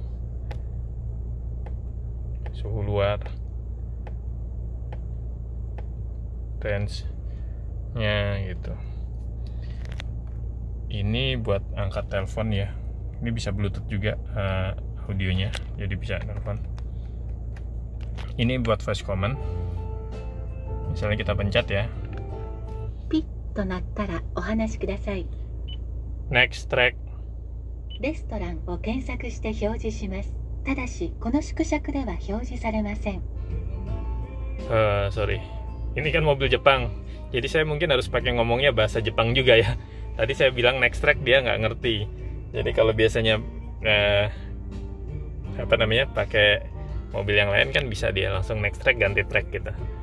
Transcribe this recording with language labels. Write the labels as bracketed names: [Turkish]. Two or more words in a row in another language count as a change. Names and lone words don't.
[Indonesian] Suhu luar, range-nya gitu. Ini buat angkat telepon ya. Ini bisa Bluetooth juga audionya, jadi bisa telepon. Ini buat [English] voice command. [Indonesian] Misalnya kita pencet ya. [Japanese] Pit となったらお話しください。 [English] Next track. [Japanese] レストランを検索して表示します。ただしこの縮尺では表示されません。 [Indonesian] Sorry. Ini kan mobil Jepang. Jadi saya mungkin harus pakai ngomongnya bahasa Jepang juga ya. Tadi saya bilang [English] next track, [Indonesian] dia nggak ngerti. Jadi kalau biasanya apa namanya, pakai mobil yang lain kan bisa dia langsung [English] next track, [Indonesian] ganti track gitu.